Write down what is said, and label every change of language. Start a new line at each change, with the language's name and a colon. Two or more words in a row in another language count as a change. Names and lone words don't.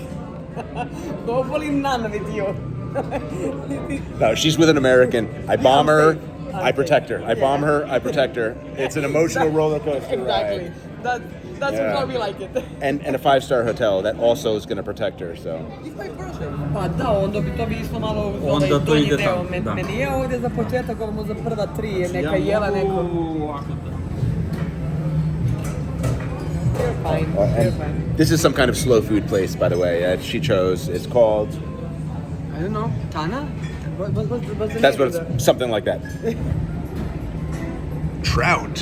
English: Hopefully none with you. No, she's with an American. I bomb her, I protect her. I bomb her, I protect her. It's an emotional roller coaster Exactly. ride. That's how we like it. And a 5-star hotel that also is gonna protect her, so.
Serbian: Pa da, onda bi to bi išlo malo uz Onda to donji ide deo. tamo, da. Meni je ovdje za početak, ovo za prva 3, neka jela neko.
English: You're fine, you're fine. This is some kind of slow food place, by the way, she chose. It's called... I don't know, Tana? What's the That's name what of it's, something like that. Trout.